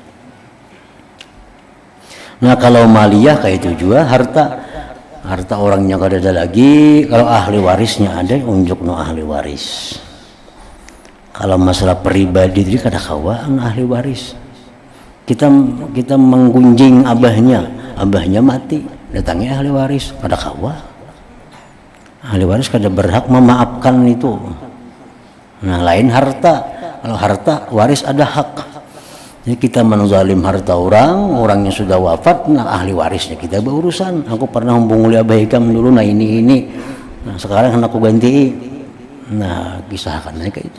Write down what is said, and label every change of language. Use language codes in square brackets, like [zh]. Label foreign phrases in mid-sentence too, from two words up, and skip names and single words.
[bjn] Nah, kalau maliyah kayak itu juga, harta orangnya kada ada lagi, kalau ahli warisnya ada, unjuk no ahli waris. Kalau masalah pribadi itu kada kawaan ahli waris. Kita menggunjing abahnya mati, datangi ahli waris, kada kawa. Ahli waris kada berhak memaafkan itu. Nah, lain harta. Kalau harta waris ada hak. Jadi kita menzalim harta orangnya sudah wafat, nah ahli warisnya kita berurusan. Aku pernah hubungi abah ikam dulu, nah ini. Nah, sekarang aku ganti. Nah, kisahkan kayak itu.